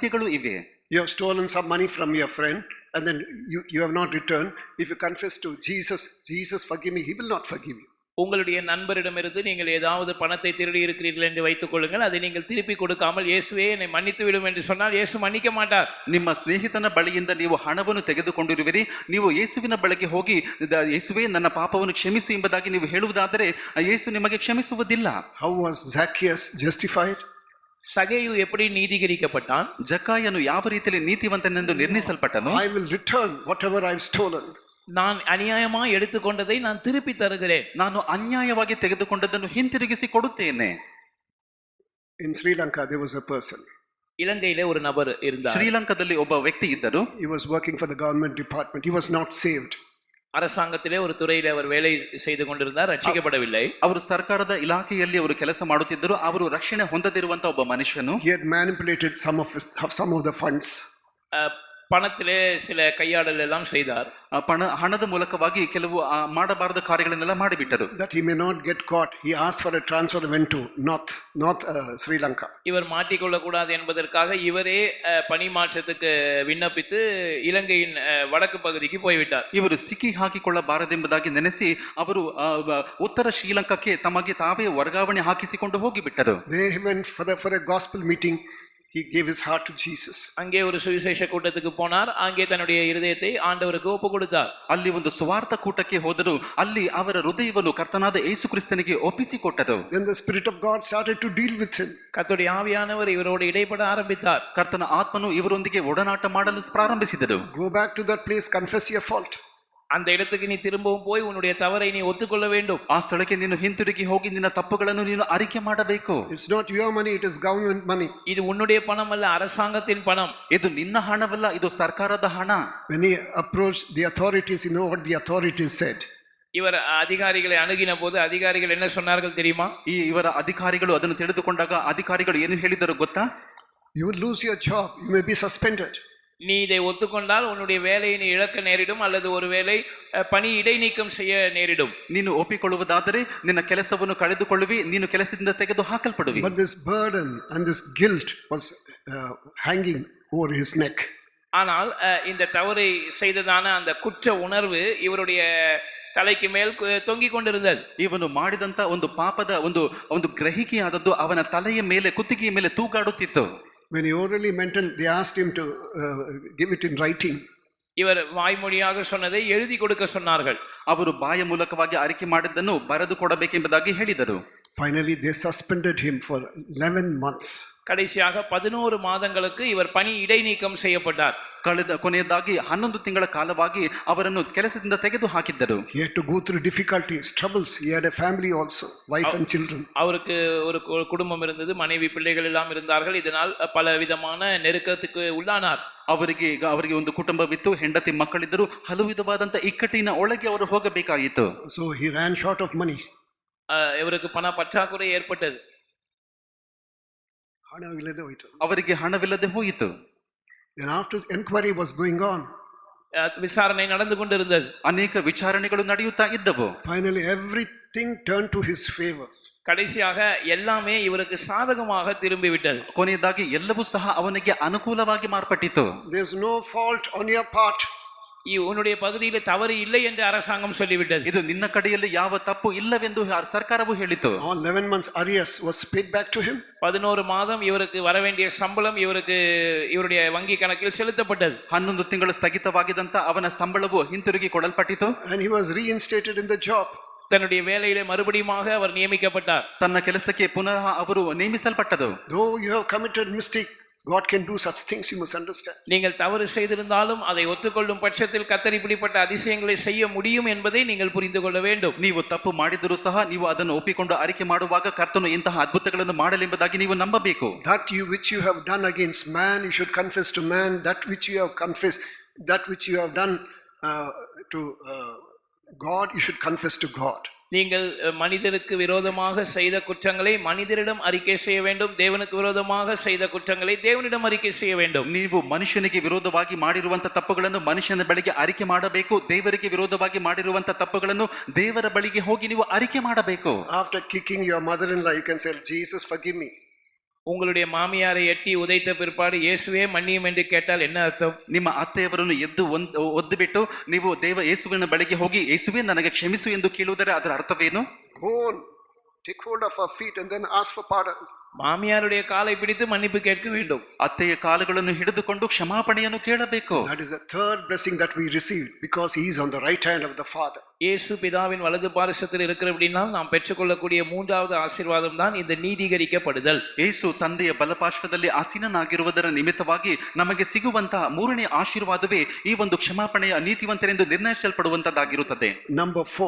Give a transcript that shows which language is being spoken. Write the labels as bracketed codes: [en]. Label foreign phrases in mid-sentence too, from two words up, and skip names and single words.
[en] You have stolen some money from your friend and then you have not returned, if you confess to Jesus, Jesus forgive me, he will not forgive you. [ta] உங்களுடைய நண்பரிடமிருந்து நீங்கள் ஏதாவது பணத்தை திருடி இருக்கிறீர்கள் என்று வைத்துக் கொள்ளுங்கள், அதை நீங்கள் திருப்பி கொடுக்காமல் இயேசுவே என்னை மன்னித்து விடும் என்று சொன்னால் இயேசு மன்னிக்க மாட்டார். [kn] ನಿಮ್ಮ ಸ್ನೇಹಿತನ ಬಳಿಯಿಂದ ನೀವು ಹಣವನ್ನು ತೆಗೆದುಕೊಂಡಿರುವಿರಿ, ನೀವು ಯೇಸುವಿನ ಬಳಿಗೆ ಹೋಗಿ ಯೇಸುವೇ ನನ್ನ ಪಾಪವನ್ನು ಕ್ಷಮಿಸು ಎಂಬುದಾಗಿ ನೀವು ಹೇಳುವುದಾದರೆ ಯೇಸು ನಿಮಗೆ ಕ್ಷಮಿಸುವುದಿಲ್ಲ. [en] How was Zacchaeus justified? [ta] சகேயு எப்படி நீதிகரிக்கப்பட்டான்? [kn] ಜಕ್ಕಾಯನು ಯಾವ ರೀತಿಯಲ್ಲಿ ನೀತಿವಂತನೆಂದು ನಿರ್ಣಯಿಸಲ್ಪಟ್ಟನು? [en] I will return whatever I've stolen. [ta] நான் அநியாயமாய் எடுத்துக்கொண்டதை நான் திருப்பி தருகிறேன். [kn] ನಾನು ಅನ್ಯಾಯವಾಗಿ ತೆಗೆದುಕೊಂಡದನ್ನು ಹಿಂತಿರುಗಿಸಿ ಕೊಡುತ್ತೇನೆ. [en] In Sri Lanka there was a person. [ta] இலங்கையிலே ஒரு நபர் இருந்தார். [kn] ಶ್ರೀಲಂಕಾದಲ್ಲಿ ಒಬ್ಬ ವ್ಯಕ್ತಿ ಇದ್ದರು. [en] He was working for the government department. He was not saved. [ta] அரசாங்கத்திலே ஒரு துறையிலே அவர் வேலை செய்து கொண்டிருந்தார், ரட்சிக்கப்படவில்லை. [kn] ಅವರು ಸರ್ಕಾರದ ಇಲಾಖೆಯಲ್ಲಿ ಅವರು ಕೆಲಸ ಮಾಡುತ್ತಿದ್ದರು. ಅವರು ರಕ್ಷಣೆ ಹೊಂದದಿರುವಂತ ಒಬ್ಬ ಮನುಷ್ಯನು [en] He had manipulated some of the funds. [ta] பணத்திலே சில கையாடல் எல்லாம் செய்தார். [kn] ಹಣದ ಮೂಲಕವಾಗಿ ಕೆಲವು ಮಾಡಬಾರದ ಕಾರ್ಯಗಳನ್ನೆಲ್ಲ ಮಾಡಿಬಿಟ್ಟರು. [en] That he may not get caught, he asked for a transfer and went to North Sri Lanka. [ta] இவர் மாட்டிக்கொள்ள கூடாது என்பதற்காக இவரே பணி மாற்றத்துக்கு விண்ணப்பித்து இலங்கையின் வடக்கு பகுதிக்கு போய்விட்டார். [kn] ಇವರು ಸಿಕ್ಕಿ ಹಾಕಿಕೊಳ್ಳಬಾರದೆಂಬುದಾಗಿ ನೆನೆಸಿ ಅವರು ಉತ್ತರ ಶ್ರೀಲಂಕಾಕ್ಕೆ ತಮಗೆ ತಾವೇ ವರ್ಗಾವಣೆ ಹಾಕಿಸಿಕೊಂಡು ಹೋಗಿಬಿಟ್ಟರು. [en] They went for a gospel meeting. He gave his heart to Jesus. [ta] அங்கே ஒரு சுவிசேஷ கூட்டத்துக்கு போனார். அங்கே தன்னுடைய இருதயத்தை ஆண்டவருக்கு ஒப்பு கொடுத்தார். [kn] ಅಲ್ಲಿ ಒಂದು ಸುವಾರ್ಥ ಕೂಟಕ್ಕೆ ಹೋದರು. ಅಲ್ಲಿ ಅವರ ಹೃದಯವನ್ನು ಕರ್ತನಾದ ಯೇಸು ಕ್ರಿಸ್ತನಿಗೆ ಒಪ್ಪಿಸಿಕೊಟ್ಟರು. [en] Then the Spirit of God started to deal with him. [ta] கர்த்தருடைய ஆவியானவர் இவரோடு இடைப்பட ஆரம்பித்தார். [kn] ಕರ್ತನ ಆತ್ಮನು ಇವರೊಂದಿಗೆ ಒಡನಾಟ ಮಾಡಲು ಪ್ರಾರಂಭಿಸಿದರು. [en] Go back to that place, confess your fault. [ta] அந்த இடத்துக்கு நீ திரும்பவும் போய் உன்னுடைய தவறை நீ ஒத்துக்கொள்ள வேண்டும். [kn] ಆ ಸ್ಥಳಕ್ಕೆ ನೀನು ಹಿಂತಿರುಗಿ ಹೋಗಿ ನಿನ್ನ ತಪ್ಪುಗಳನ್ನು ನೀನು ಅರಿಕೆ ಮಾಡಬೇಕು. [en] It's not your money, it is government money. [ta] இது உன்னுடைய பணம் அல்ல, அரசாங்கத்தின் பணம். [kn] ಇದು ನಿನ್ನ ಹಣವಲ್ಲ, ಇದು ಸರ್ಕಾರದ ಹಣ. [en] When he approached the authorities, you know what the authorities said? [ta] இவர் அதிகாரிகளை அணுகின போது அதிகாரிகள் என்ன சொன்னார்கள் தெரியுமா? [kn] ಇವರ ಅಧಿಕಾರಿಗಳು ಅದನ್ನು ತಿಳಿದುಕೊಂಡಾಗ ಅಧಿಕಾರಿಗಳು ಏನು ಹೇಳಿದರು ಗೊತ್ತಾ? [en] You will lose your job, you may be suspended. [ta] நீ இதை ஒத்துக்கொண்டால் உன்னுடைய வேலையை நீ இழக்க நேரிடும், அல்லது ஒருவேளை பணி இடைநீக்கம் செய்ய நேரிடும். [kn] ನೀನು ಒಪ್ಪಿಕೊಳ್ಳುವುದಾದರೆ ನಿನ್ನ ಕೆಲಸವನ್ನು ಕಳೆದುಕೊಳ್ಳುವಿ, ನೀನು ಕೆಲಸದಿಂದ ತೆಗೆದು ಹಾಕಲ್ಪಡುವಿ. [en] But this burden and this guilt was hanging over his neck. [ta] ஆனால் இந்த தவறை செய்ததான அந்த குற்ற உணர்வு இவருடைய தலைக்கு மேல் தொங்கிக் கொண்டிருந்தது. [kn] ಇವನು ಮಾಡಿದಂತ ಒಂದು ಪಾಪದ ಒಂದು ಗ್ರಹಿಕೆಯಾದದ್ದು ಅವನ ತಲೆಯ ಮೇಲೆ, ಕುತ್ತಿಗೆಯ ಮೇಲೆ ತೂಗಾಡುತ್ತಿತ್ತು. [en] When he orally mentioned, they asked him to give it in writing. [ta] இவர் வாய்மொழியாக சொன்னதை எழுதி கொடுக்க சொன்னார்கள். [kn] ಅವರು ಬಾಯ ಮೂಲಕವಾಗಿ ಅರಿಕೆ ಮಾಡಿದ್ದನ್ನು ಬರೆದು ಕೊಡಬೇಕೆಂಬುದಾಗಿ ಹೇಳಿದರು. [en] Finally, they suspended him for 11 months. [ta] கடைசியாக 11 மாதங்களுக்கு இவர் பணி இடைநீக்கம் செய்யப்பட்டார். [kn] ಕೊನೆಯದಾಗಿ 11 ತಿಂಗಳ ಕಾಲವಾಗಿ ಅವರನ್ನು ಕೆಲಸದಿಂದ ತೆಗೆದು ಹಾಕಿದ್ದರು. [en] He had to go through difficulties, troubles. He had a family also, wife and children. [ta] அவருக்கு ஒரு குடும்பம் இருந்தது, மனைவி பிள்ளைகள் எல்லாம் இருந்தார்கள். இதனால் பல விதமான நெருக்கத்துக்கு உள்ளானார். [kn] ಅವರಿಗೆ ಒಂದು ಕುಟುಂಬವಿತ್ತು, ಹೆಂಡತಿ ಮಕ್ಕಳಿದ್ದರು. ಹಲವು ವಿಧವಾದಂತ ಇಕ್ಕಟ್ಟಿನ ಒಳಗೆ ಅವರು ಹೋಗಬೇಕಾಯಿತು. [en] So he ran short of money. [ta] இவருக்கு பண பற்றாக்குறை ஏற்பட்டது. [kn] ಅವರಿಗೆ ಹಣವಿಲ್ಲದೆ ಹೋಯಿತು. [en] Then after inquiry was going on, [ta] விசாரணை நடந்து கொண்டிருந்தது. [kn] ಅನೇಕ ವಿಚಾರಣೆಗಳು ನಡೆಯುತ್ತಾ ಇದ್ದವು. [en] Finally everything turned to his favor. [ta] கடைசியாக எல்லாமே இவருக்கு சாதகமாக திரும்பிவிட்டது. [kn] ಕೊನೆಯದಾಗಿ ಎಲ್ಲವೂ ಸಹ ಅವನಿಗೆ ಅನುಕೂಲವಾಗಿ ಮಾರ್ಪಟ್ಟಿತು. [en] There's no fault on your part. [ta] உன்னுடைய பகுதியில் தவறு இல்லை என்று அரசாங்கம் சொல்லிவிட்டது. [kn] ಇದು ನಿನ್ನ ಕಡೆಯಲ್ಲಿ ಯಾವ ತಪ್ಪು ಇಲ್ಲವೆಂದು ಸರ್ಕಾರವು ಹೇಳಿತು. [en] All 11 months arrears was paid back to him. [ta] 11 மாதம் இவருக்கு வர வேண்டிய சம்பளம் இவருடைய வங்கி கணக்கில் செலுத்தப்பட்டது. [kn] 11 ತಿಂಗಳು ಸ್ಥಗಿತವಾಗಿದ್ದಂತ ಅವನ ಸಂಬಳವು ಹಿಂತಿರುಗಿ ಕೊಡಲ್ಪಟ್ಟಿತು. [en] And he was reinstated in the job. [ta] தன்னுடைய வேலையிலே மறுபடியுமாக அவர் நியமிக்கப்பட்டார். [kn] ತನ್ನ ಕೆಲಸಕ್ಕೆ ಪುನಃ ಅವರು ನೇಮಿಸಲ್ಪಟ್ಟರು. [en] Though you have committed mistake, God can do such things, you must understand. [ta] நீங்கள் தவறு செய்திருந்தாலும் அதை ஒத்துக்கொள்ளும் பட்சத்தில் கர்த்தர் இப்படிப்பட்ட அதிசயங்களை செய்ய முடியும் என்பதை நீங்கள் புரிந்து கொள்ள வேண்டும். [kn] ನೀವು ತಪ್ಪು ಮಾಡಿದರೂ ಸಹ ನೀವು ಅದನ್ನು ಒಪ್ಪಿಕೊಂಡು ಅರಿಕೆ ಮಾಡುವಾಗ ಕರ್ತನು ಇಂತಹ ಅದ್ಭುತಗಳನ್ನು ಮಾಡಲೆಂಬುದಾಗಿ ನೀವು ನಂಬಬೇಕು. [en] That which you have done against man, you should confess to man. That which you have confessed, that which you have done to God, you should confess to God. [ta] நீங்கள் மனிதருக்கு விரோதமாக செய்த குற்றங்களை மனிதரிடம் அறிக்கை செய்ய வேண்டும். தேவனுக்கு விரோதமாக செய்த குற்றங்களை தேவனிடம் அறிக்கை செய்ய வேண்டும். [kn] ನೀವು ಮನುಷ್ಯನಿಗೆ ವಿರೋಧವಾಗಿ ಮಾಡಿರುವಂತ ತಪ್ಪುಗಳನ್ನು ಮನುಷ್ಯನ ಬಳಿಗೆ ಅರಿಕೆ ಮಾಡಬೇಕು. ದೇವರಿಗೆ ವಿರೋಧವಾಗಿ ಮಾಡಿರುವಂತ ತಪ್ಪುಗಳನ್ನು ದೇವರ ಬಳಿಗೆ ಹೋಗಿ ನೀವು ಅರಿಕೆ ಮಾಡಬೇಕು. [en] After kicking your mother-in-law, you can say, Jesus, forgive me. [ta] உங்களுடைய மாமியாரை எட்டி உதைத்த பிற்பாடு இயேசுவே மன்னியும் என்று கேட்டால் என்ன அர்த்தம்? [kn] ನಿಮ್ಮ ಅತ್ತೆಯವರನ್ನು ಎದ್ದು ಒದ್ದು ಬಿಟ್ಟು ನೀವು ಯೇಸುವಿನ ಬಳಿಗೆ ಹೋಗಿ ಯೇಸುವೆ ನನಗೆ ಕ್ಷಮಿಸು ಎಂದು ಕೇಳುವುದರ ಅದರ ಅರ್ಥವೇನು? [en] Go on, take hold of her feet and then ask for pardon. [ta] மாமியாருடைய காலை பிடித்து மன்னிப்பு கேட்க வேண்டும். [kn] ಅತ್ತೆಯ ಕಾಲುಗಳನ್ನು ಹಿಡಿದುಕೊಂಡು ಕ್ಷಮಾಪಣೆಯನ್ನು ಕೇಳಬೇಕು. [en] That is the third blessing that we receive because he is on the right hand of the Father. [ta] இயேசு பிதாவின் வலது பாரிசத்தில் இருக்கிறபடினால் நாம் பெற்றுக்கொள்ளக்கூடிய மூன்றாவது ஆசீர்வாதம் தான் இந்த நீதிகரிக்கப்படுதல். [kn] ಯೇಸು ತಂದೆಯ ಬಲಪಾರ್ಶ್ವದಲ್ಲಿ ಆಸೀನನಾಗಿರುವುದರ ನಿಮಿತ್ತವಾಗಿ ನಮಗೆ ಸಿಗುವಂತಹ ಮೂರನೇ ಆಶೀರ್ವಾದವೇ ಈ ಒಂದು ಕ್ಷಮಾಪಣೆಯ ನೀತಿವಂತರೆಂದು ನಿರ್ಣಯಿಸಲ್ಪಡುವಂತದ್ದಾಗಿರುತ್ತದೆ. [en] Number 4.